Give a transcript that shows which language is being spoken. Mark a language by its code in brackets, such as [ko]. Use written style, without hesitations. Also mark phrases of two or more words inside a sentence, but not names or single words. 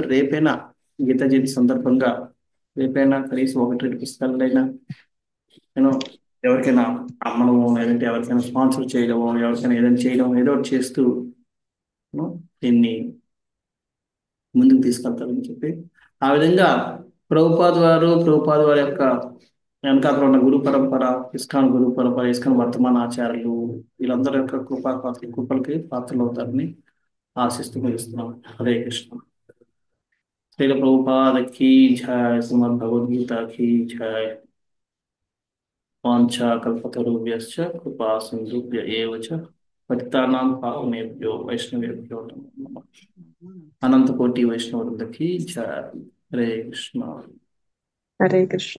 [te] రేపైనా గీతా జయంతి సందర్భంగా రేపైనా కనీసం 1-2 పుస్తకాలైనా నేను ఎవరికైనా అమ్మడమో, లేదంటే ఎవరికైనా స్పాన్సర్ చేయడమో, ఎవరికైనా ఏదైనా చేయడం, ఏదో ఒకటి చేస్తూ దీన్ని ముందుకు తీసుకెళ్తారని చెప్పి, ఆ విధంగా ప్రభుపాద వారి యొక్క వెనకాతలో ఉన్న గురు పరంపర, ఇస్కాన్ గురు పరంపర, ఇస్కాన్ వర్తమాన ఆచార్యులు, వీళ్ళందరి యొక్క కృపలకి పాత్రలు అవుతారని ఆశిస్తూ ముగిస్తున్నాం. హరే కృష్ణ. శ్రీల ప్రభుపాదకి జయ. శ్రీమద్ భగవద్గీతకి జయ. [sa] వాంఛా కల్పతరుభ్యశ్చ కృపా సింధుభ్య ఏవ చ పతితానాం పావనేభ్యో వైష్ణవేభ్యో నమో నమః. [te] అనంత కోటి వైష్ణవ వృందకి జయ. హరే కృష్ణ. హరే కృష్ణ.